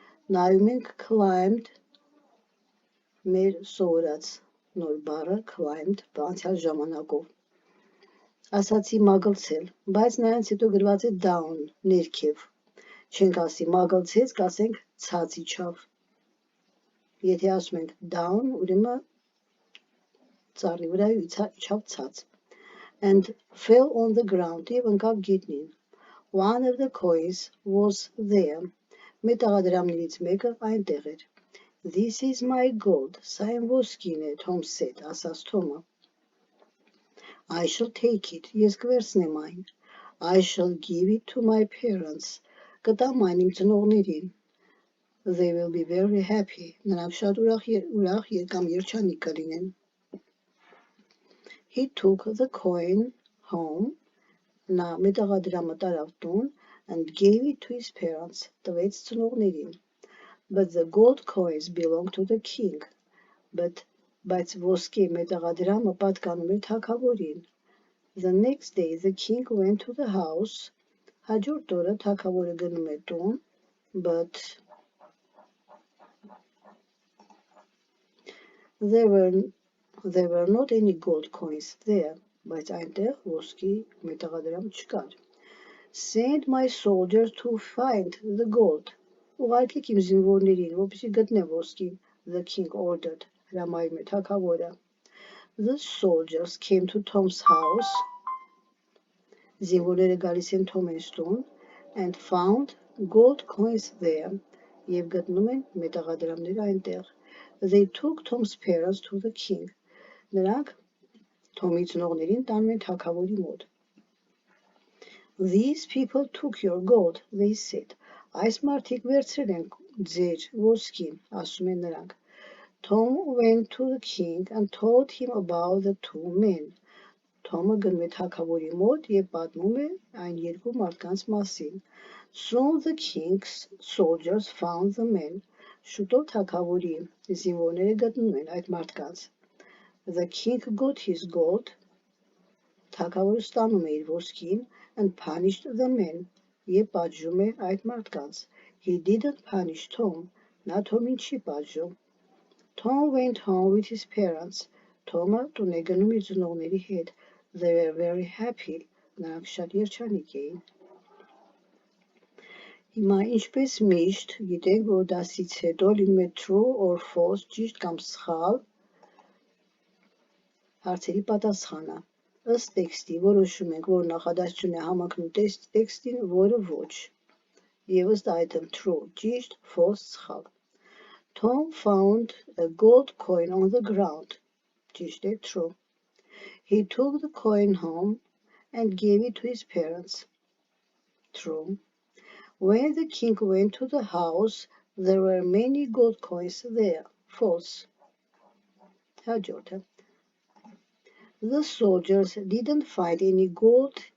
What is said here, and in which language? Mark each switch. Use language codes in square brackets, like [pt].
[hy] Նայում ենք climbed, մեր սովորած նոր բառը climbed, անցյալ ժամանակով։ Ասացի մագլցել, բայց նրանց հետո գրված է down, ներքև։ Չենք ասի մագլցեց, կասենք ցած իջավ։ Եթե ասում ենք down, ուրեմն ծառի վրա իջավ ցած։ [en] And fell on the ground, [hy] և ընկավ գետնին։ [en] One of the coins was there. [hy] Մետաղադրամներից մեկը այնտեղ էր։ [en] This is my gold. [hy] Սա իմ ոսկին է, [en] Tom said, [hy] ասաց Թոմը։ [en] I shall take it. [hy] Ես կվերցնեմ այն։ [en] I shall give it to my parents. [hy] Կտամ այն իմ ծնողներին։ [en] They will be very happy. [hy] Նրանք շատ ուրախ կամ երջանիկ կլինեն։ [en] He took the coin home. [hy] Նա մետաղադրամը տարավ տուն [en] and gave it to his parents. [hy] Տվեց ծնողներին. [en] But the gold coins belonged to the king. [hy] Բայց ոսկե մետաղադրամը պատկանում էր թագավորին. [en] The next day the king went to the house. [hy] Հաջորդ օրը թագավորը գնում է տուն. [en] But there were not any gold coins there. [hy] Բայց այնտեղ ոսկի մետաղադրամ չկար։ [en] Send my soldiers to find the gold. [hy] Ուղարկեք իմ զինվորներին, որպեսզի գտնեն ոսկին, [en] the king ordered, [hy] հրամայում է թագավորը։ [en] The soldiers came to Tom's house. [hy] Զինվորները գալիս են Թոմից տուն [en] and found gold coins there. [hy] Եվ գտնում են մետաղադրամներ այնտեղ։ [en] They took Tom's parents to the king. [hy] Նրանք Թոմի ծնողներին տանում են թագավորի մոտ։ [en] These people took your gold, they said. [hy] Այս մարդիկ վերցրել են ձեր ոսկին, ասում են նրանք։ [en] Tom went to the king and told him about the two men. [hy] Թոմը գնում է թագավորի մոտ և պատմում է այն երկու մարդկանց մասին։ [en] Soon the king's soldiers found the men. [hy] Շուտով թագավորի զինվորները գտնում են այդ մարդկանց։ [en] The king got his gold. [hy] Թագավորը ստանում է իր ոսկին [en] and punished the men. [hy] Եվ պատժում է այդ մարդկանց։ [en] He didn't punish Tom. [hy] Նա Թոմին չի պատժում։ [en] Tom went home with his parents. [hy] Թոմը տուն է գնում իր ծնողների հետ։ [en] They were very happy. [hy] Նրանք շատ երջանիկ էին։ Հիմա ինչպես միշտ գիտենք, որ դասից հետո լինում է [en] true or false, [hy] ճիշտ կամ սխալ հարցերի պատասխանը։ Ըստ տեքստի որոշում ենք, որ նախադասությունը համընկնում տեքստին, որը ոչ։ Եվ ըստ այդմ true, ճիշտ, false, սխալ։ [en] Tom found a gold coin on the ground. [hy] Ճիշտ է, true. [en] He took the coin home and gave it to his parents. True. When the king went to the house, there were many gold coins there. False. [hy] Հաջորդը. [en] The soldiers didn't find any gold